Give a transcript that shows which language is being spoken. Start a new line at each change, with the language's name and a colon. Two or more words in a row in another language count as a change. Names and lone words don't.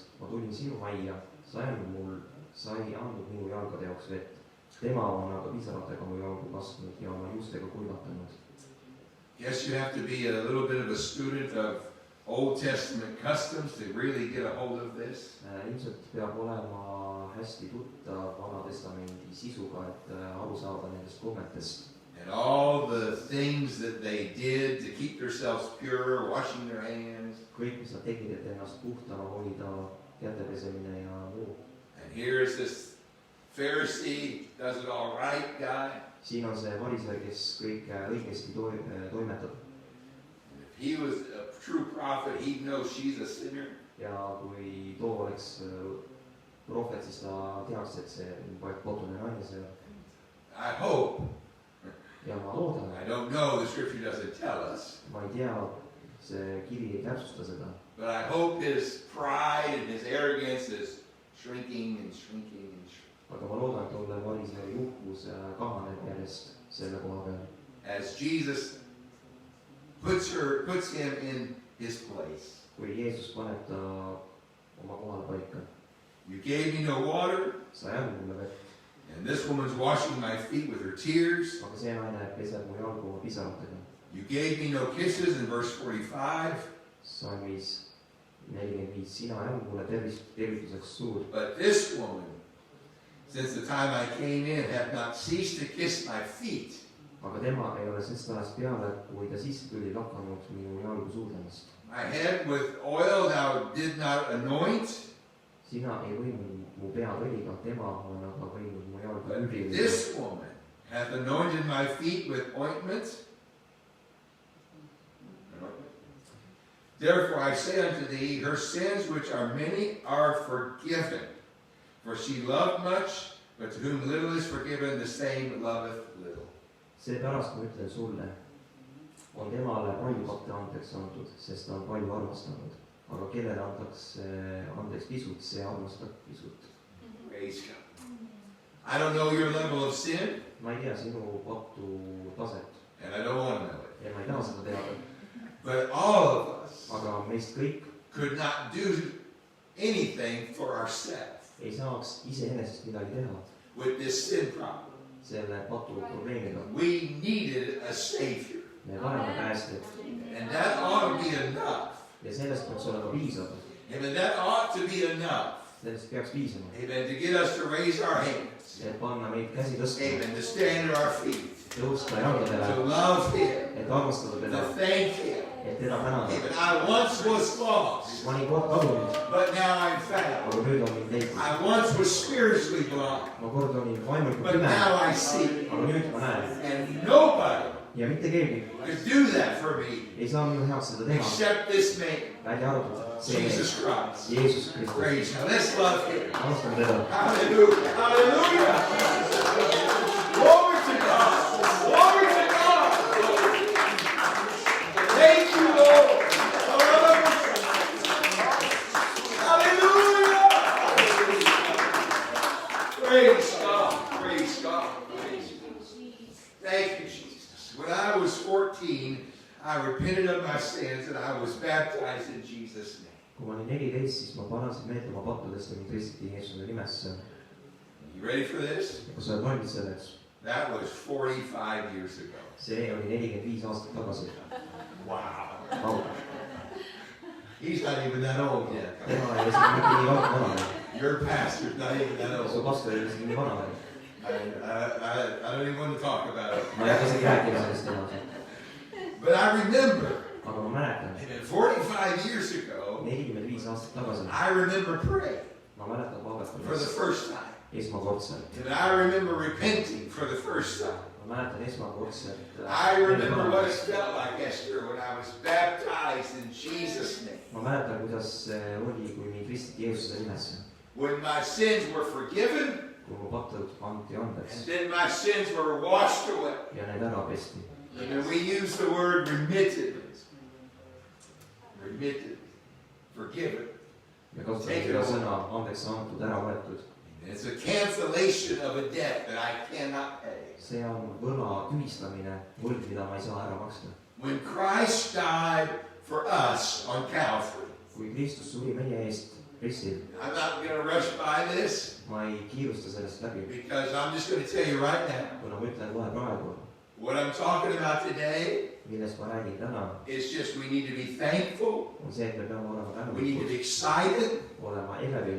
Estonian: Ma tulin sinu majja, sa ei andnud minu jalgade jaoks vett. Tema on aga pisaratega mu jalgu kasvanud ja oma juustega kulvatanud.
English: Yes, you have to be a little bit of a student of Old Testament customs to really get a hold of this.
Estonian: Ilmselt peab olema hästi tuttav Vana Testamendi sisuga, et aru saada nendest kommetest.
English: And all the things that they did to keep themselves pure, washing their hands.
Estonian: Kõik, mis nad tegid, et ennast puhtana hoida, kätepesemine ja muu.
English: And here's this Pharisee, does it all right guy.
Estonian: Siin on see varisee, kes kõike õigesti toimetab.
English: If he was a true prophet, he'd know she's a sinner.
Estonian: Ja kui too oleks prohvet, siis ta teaks, et see on potune naine seal.
English: I hope.
Estonian: Ja ma loodan.
English: I don't know, the scripture doesn't tell us.
Estonian: Ma ei tea, see kiri ei täpsusta seda.
English: But I hope his pride and his arrogance is shrinking and shrinking and shrinking.
Estonian: Aga ma loodan, et tolle varisee uhkus kahaneb järjest selle koha peal.
English: As Jesus puts him in his place.
Estonian: Kui Jeesus paneb ta oma kohale paika.
English: You gave me no water.
Estonian: Sa ei andnud mulle vett.
English: And this woman's washing my feet with her tears.
Estonian: Aga see naine peseb mu jalgu oma pisaratega.
English: You gave me no kisses in verse 45.
Estonian: Salmis 45. Sina ei andnud mulle tervituseks suud.
English: But this woman, since the time I came in, hath not ceased to kiss my feet.
Estonian: Aga tema ei ole sest ajast peale, kui ta sisse tuli, lakanud minu jalgu suudlemast.
English: My head with oil thou did not anoint.
Estonian: Sina ei võinud mu pead õliga, tema on aga võinud mu jalgu
English: But
Estonian: üldiga.
English: this woman hath anointed my feet with ointment. Therefore I say unto thee, her sins which are many are forgiven. For she loved much, but to whom little is forgiven, the same loveth little.
Estonian: Seepärast ma ütlen sulle, on temale palju patte andeks antud, sest ta on palju armastanud. Aga kellele antakse andeks pisut, see armastab pisut.
English: Praise God. I don't know your level of sin.
Estonian: Ma ei tea sinu pattu taset.
English: And I don't want to know it.
Estonian: Ja ma ei taha seda teada.
English: But all of us
Estonian: Aga meist kõik
English: could not do anything for ourselves
Estonian: ei saaks iseenesest midagi teha
English: with this sin problem.
Estonian: selle patu probleemiga.
English: We needed a Savior.
Estonian: Me vajame päästjat.
English: And that ought to be enough.
Estonian: Ja sellest peaks olema piisav.
English: Amen. That ought to be enough.
Estonian: Sellest peaks piisama.
English: Amen. To get us to raise our hands.
Estonian: Et panna meid käsi tõstma.
English: Amen. To stand at our feet.
Estonian: Tõusta jalgadele.
English: To love Him.
Estonian: Et armastada teda.
English: To thank Him.
Estonian: Et teda tänada.
English: Amen. I once was lost.
Estonian: Ma olin kord kadunud.
English: But now I'm found.
Estonian: Aga nüüd on mind leidnud.
English: I once was spiritually blind.
Estonian: Ma kord olin vaimulikult
English: But
Estonian: pime.
English: now I see.
Estonian: Aga nüüd ma näen.
English: And nobody
Estonian: Ja mitte keegi
English: could do that for me
Estonian: ei saa minu heaks seda teha.
English: except this man,
Estonian: Välja arvatud see
English: Jesus Christ.
Estonian: Jeesus Kristus.
English: Praise God. Let's love Him.
Estonian: Austame teda.
English: Hallelujah. Hallelujah. Glory to God. Glory to God. Thank you, Lord. Hallelujah. Praise God. Praise God. Praise God. Thank you, Jesus. When I was 14, I repented of my sins and I was baptized in Jesus' name.
Estonian: Kui ma olin 14, siis ma panasin meelde oma pattudest ja mind kristiti Jeesuse nimesse.
English: You ready for this?
Estonian: Ja kui sa oled valmis selleks?
English: That was 45 years ago.
Estonian: See oli 45 aastat tagasi.
English: Wow.
Estonian: Au.
English: He's not even that old yet.
Estonian: tema ei ole isegi mitte nii vana veel.
English: Your pastor's not even that
Estonian: su
English: old.
Estonian: pastor ei ole isegi nii vana veel.
English: I don't even want to talk about it.
Estonian: ma ei hakka isegi rääkima sellest enam.
English: But I remember,
Estonian: aga ma mäletan,
English: 45 years ago,
Estonian: 45 aastat tagasi
English: I remember praying
Estonian: ma mäletan
English: for the
Estonian: palvetamist
English: first time.
Estonian: esmakordselt.
English: And I remember repenting for the first time.
Estonian: ma mäletan esmakordselt.
English: I remember what it felt like, Esther, when I was baptized in Jesus' name.
Estonian: ma mäletan, kuidas see oli, kui mind ristiti Jeesuse nimesse.
English: When my sins were forgiven,
Estonian: kui mu patud anti andeks
English: and then my sins were washed away.
Estonian: ja need ära pesti.
English: And then we use the word remitted. Remitted. Forgiven.
Estonian: ja kasutame seda sõna andeks antud, ära võetud.
English: It's a cancellation of a debt that I cannot pay.
Estonian: see on võla tühistamine, võlg, mida ma ei saa ära maksta.
English: When Christ died for us on Calvary,
Estonian: kui Kristus suri meie eest ristil,
English: I'm not going to rush by this
Estonian: ma ei kiirusta sellest läbi,
English: because I'm just going to tell you right now.
Estonian: kuna ma ütlen kohe praegu,
English: What I'm talking about today
Estonian: millest ma räägin täna,
English: is just we need to be thankful,
Estonian: on see, et me peame olema
English: we need to be
Estonian: tänulikud,
English: excited,
Estonian: olema elevil,